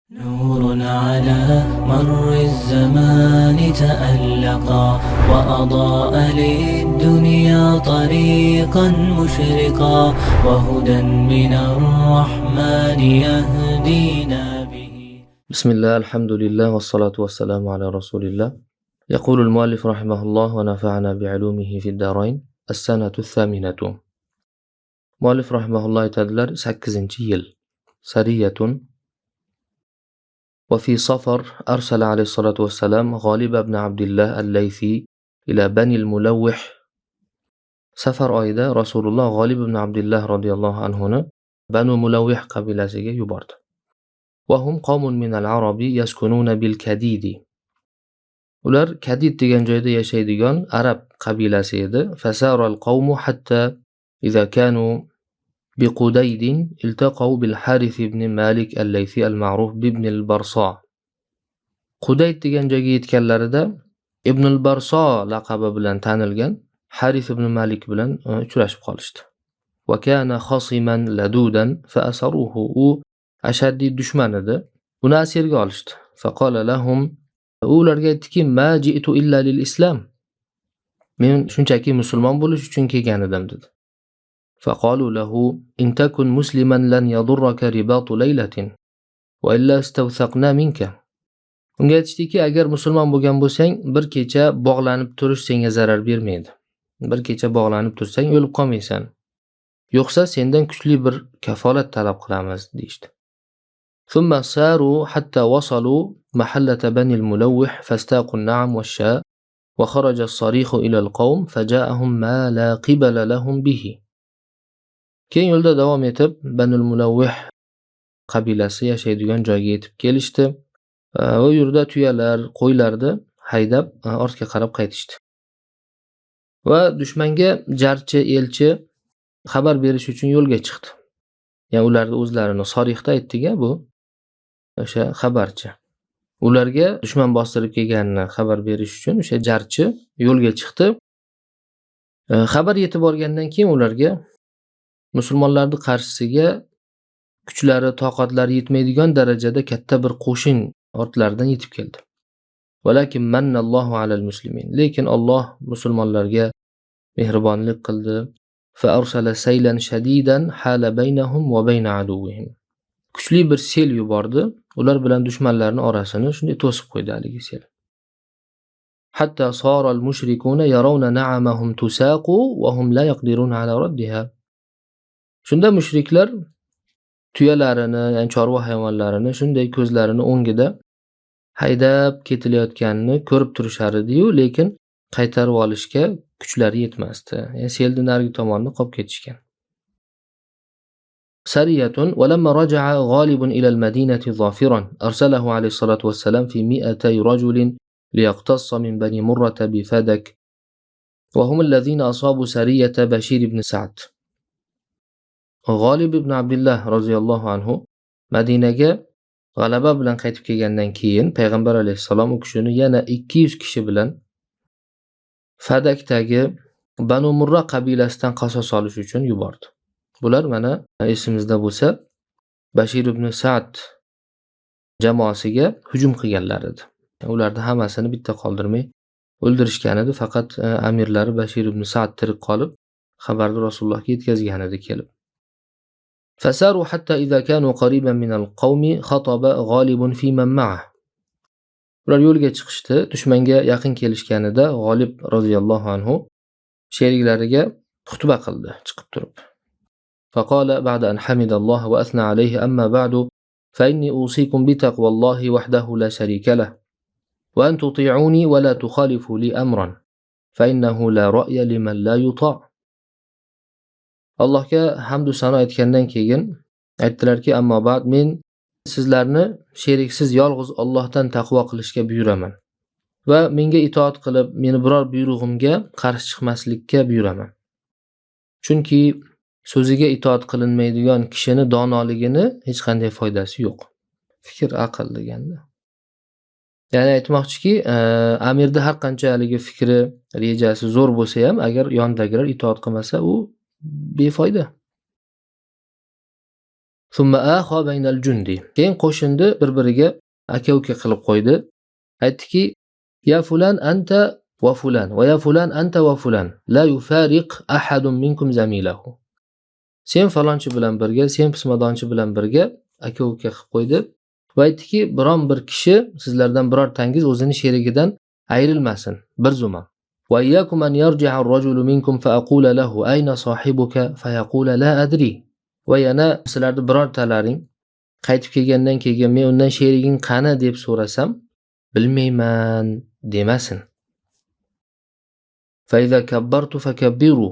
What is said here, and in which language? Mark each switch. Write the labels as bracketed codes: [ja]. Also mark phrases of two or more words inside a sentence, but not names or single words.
[ar] نور على مر الزمان تألقا وأضاء للدنيا طريقا مشرقا وهدى من الرحمن يهدينا به. بسم الله الحمد لله والصلاة والسلام على رسول الله. يقول المؤلف رحمه الله ونفعنا بعلومه في الدارين. السنة الثامنة. مؤلف رحمه الله [uz] aytadilar 8-yil. [ar] Sariyatun. وفي صفر أرسل عليه الصلاة والسلام غالب بن عبد الله الليثي إلى بني الملوح. [uz] سفر oyida Rasululloh G'olib ibn Abdullah [ar] رضي الله عنه [uz] Banu Mulawih qabilasiga yubordi. [ar] وهم قوم من العرب يسكنون بالكديد. [uz] Ular Kadid degan joyda yashaydigan arab qabilasi edi. [ar] فسار القوم حتى إذا كانوا بقديد التقوا بالحارث بن مالك الليثي المعروف بابن البرصاء. [uz] Qudayd degan joyga yetganlarida Ibn al-Barso laqabi bilan tanilgan Harith ibn Malik bilan uchrashib qolishdi. [ar] وكان خصما لدودا فأسروه. [uz] U ashaddiy dushman edi. Uni asirga olishdi. [ar] فقال لهم. [uz] Ularga aytdiki: [ar] "ما جئت إلا للإسلام." [uz] Men shunchaki musulmon bo'lish uchun kelgan edim dedi. [ar] فقالوا له: إن تكن مسلما لن يضرك رباط ليلة وإلا استوثقنا منك. [uz] Unga aytishdiki, agar musulmon bo'lgan bo'lsang, bir kecha bog'lanib turish senga zarar bermaydi. Bir kecha bog'lanib tursang o'lib qolmaysan. Yo'qsa sendan kuchli bir kafolat talab qilamiz deydi. [ar] ثم ساروا حتى وصلوا محلة بني الملوح فاستاقوا النعم والشاء وخرج الصريخ إلى القوم فجاءهم ما لا قبل لهم به. [uz] Keyin yo'lda davom etib Banul Mulawih qabilasi yashaydigan joyga yetib kelishdi. Va yurda tuyalar, qo'ylarni haydab ortga qarab qaytishdi. Va dushmanga jarchi elchi xabar berish uchun yo'lga chiqdi. Ya'ni ularni o'zlarini Sorixda aytdiga bu o'sha xabarchi. Ularga dushman bostirib kelganini xabar berish uchun o'sha jarchi yo'lga chiqdi. Xabar yetib borgandan keyin ularga musulmonlarning qarshisiga kuchlari, toqatlari yetmaydigan darajada katta bir qo'shin ortlaridan yetib keldi. [ar] ولكن منّ الله على المسلمين. [uz] Lekin Alloh musulmonlarga mehribonlik qildi. [ar] فأرسل سيلا شديدا حال بينهم وبين عدوهم. [uz] Kuchli bir sel yubordi. Ular bilan dushmanlarning orasini shunday to'sib qo'ydi haligi sel. [ar] حتى صار المشركون يرون نعمهم تساق وهم لا يقدرون على ردها. [uz] Shunda mushriklar tuyalarini, ya'ni chorva hayvonlarini shunday ko'zlarini o'ngida haydab ketilayotganini ko'rib turishar edi-yu, lekin qaytarib olishga kuchlari yetmasdi. Ya'ni selni narigi tomonini qolib ketishgan. [ar] Sariyatun ولما رجع غالب إلى المدينة ظافرا أرسله عليه الصلاة والسلام في 200 رجل ليقتص من بني مرة بفدك وهم الذين أصابوا سرية بشير بن سعد. [uz] G'olib ibn Abdullah [ar] رضي الله عنه [uz] Madinaga g'alaba bilan qaytib kelgandan keyin payg'ambar alayhisalom u kishini yana 200 kishi bilan Fadakdagi Banu Murra qabilasidan qasos olish uchun yubordi. Bular mana esimizda bo'lsa Bashir ibn Sa'd jamoasiga hujum qilganlar edi. Ularni hammasini bitta qoldirmay o'ldirishgan edi, faqat amirlari Bashir ibn Sa'd tirik qolib xabarni Rasulullohga yetkazgan edi kelib. [ar] فساروا حتى إذا كانوا قريبا من القوم خطب غالب في من معه. [uz] Ular yo'lga chiqishdi. Dushmanga yaqin kelishganida G'olib [ar] رضي الله عنه [uz] sheriklariga xutba qildi chiqib turib. [ar] فقال بعد أن حمد الله وأثنى عليه أما بعد فإني أوصيكم بتقوى الله وحده لا شريك له وأن تطيعوني ولا تخالفوا لي أمرا فإنه لا رأي لمن لا يطاع. [uz] Allohga hamd va sano aytgandan keyin aytdilarki, [ar] أما بعد [uz] men sizlarni sheriksiz yolg'iz Allohdan taqvo qilishga buyuraman va menga itoat qilib, meni biror buyrug'imga qarshi chiqmaslikka buyuraman. Chunki so'ziga itoat qilinmaydigan kishini donoligini hech qanday foydasi yo'q. Fikr aql deganda. Ya'ni aytmoqchiki, amirda har qanchalik fikri, rejasi zo'r bo'lsa ham, agar yonidagilar itoat qilmasa, u befoyda. [ar] ثم آخى بين الجند. [uz] Keyin qo'shinni bir-biriga aka-uka qilib qo'ydi. Aytdiki: [ar] "يا فلان أنت وفلان ويا فلان أنت وفلان لا يفرق أحد منكم زميله." [uz] Sen falonchi bilan birga, sen pismadonchi bilan birga aka-uka qilib qo'ydi va aytdiki: "Biron bir kishi sizlardan birortangiz o'zini sherigidan ayrilmasin, bir zumon. [ar] وإياكم أن يرجع الرجل منكم فأقول له أين صاحبك فيقول لا أدري." [uz] Va yana sizlarni birortalaring qaytib kelgandan keyin men undan sheriging qani deb so'rasam, bilmayman demasin. [ar] فإذا كبرت فكبروا.